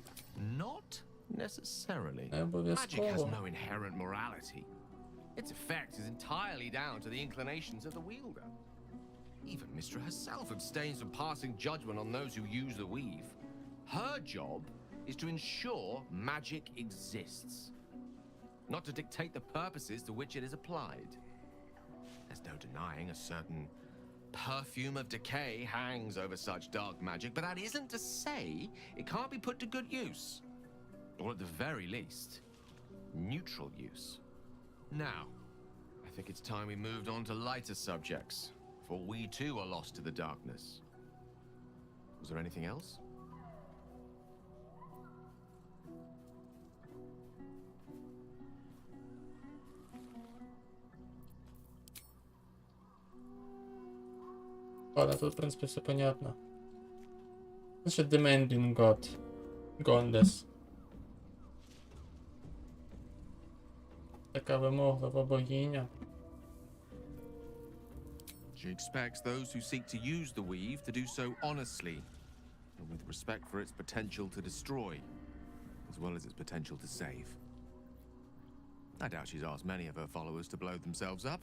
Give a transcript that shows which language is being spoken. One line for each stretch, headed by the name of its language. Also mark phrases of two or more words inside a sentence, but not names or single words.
English: Not necessarily.
Ukrainian: Не
English: Magic has
Ukrainian: обов'язково.
English: no inherent morality. Its effect is entirely down to the inclinations of the wielder. Even Mistra herself abstains from passing judgment on those who use the weave. Her job is to ensure magic exists, not to dictate the purposes to which it is applied. There's no denying a certain perfume of decay hangs over such dark magic, but that isn't to say it can't be put to good use. Or at the very least, neutral use. Now, I think it's time we moved on to lighter subjects, for we too are lost to the darkness. Was there anything else?
Ukrainian: Ладно, тут, в принципі, все понятно. Значить,
English: demanding God. Goddess.
Ukrainian: Така вимоглива богиня.
English: She expects those who seek to use the weave to do so honestly, and with respect for its potential to destroy, as well as its potential to save. I doubt she's asked many of her followers to blow themselves up.